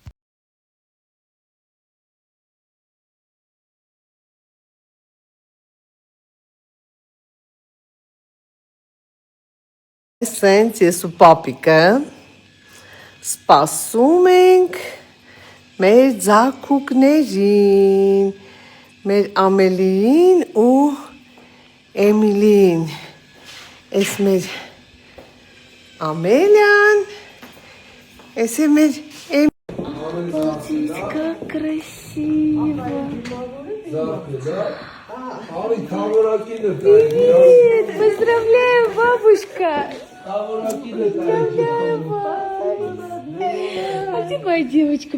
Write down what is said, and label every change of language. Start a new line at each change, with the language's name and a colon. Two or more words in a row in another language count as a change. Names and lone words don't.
Armenian: Սենց ես ու պապիկը սպասում ենք մեր ձագուկներին, մեր Ամելիին ու Էմիլիին։ Էս մեր Ամելիան, էս է մեր
Russian: Балтийска красиво. Привет! Поздравляю, бабушка! Поздравляю, а где моя девочка?